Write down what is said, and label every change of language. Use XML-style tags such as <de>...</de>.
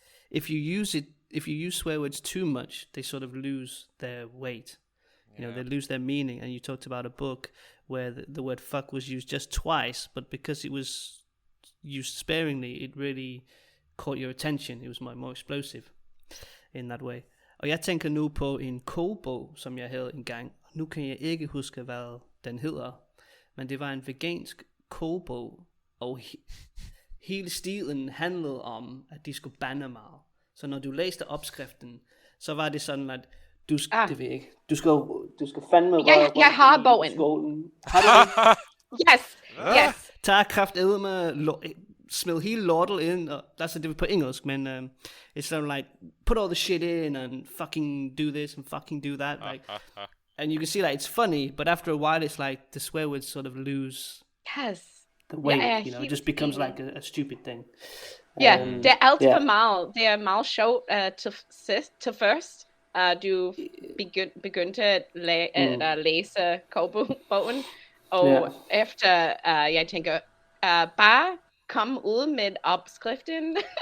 <en>If you use swear words too much, they sort of lose their weight. You know, they lose their meaning. And you talked about a book where the word fuck was used just twice, but because it was used sparingly, it really caught your attention. It was more explosive in that way.</en> <da>Og jeg tænker nu på en kogebog, som jeg havde engang. Nu kan jeg ikke huske, hvad den hedder. Men det var en vegansk kogebog, og hele stilen handlede om, at de skulle bande meget. Så når du læste opskriften, så var det sådan, at du skal, det ved jeg ikke, du skal fandme røre Jeg har bogen. Skålen. Har du det?</da> <en>Yes.</en> <da>Tag kraftedme, smid hele lortet ind, og altså det er på engelsk, men</da> <en>it's sort of like, put all the shit in, and fucking do this, and fucking do that, like, and you can see like, it's funny, but after a while, it's like, the swear words sort of lose the weight, you know, it just becomes like a stupid thing.</en> <da>Ja, det er alt for meget. Det er meget sjovt til først. Du begyndte at læse kogebogen, og efter jeg tænker, bare kom ud med opskriften.</da>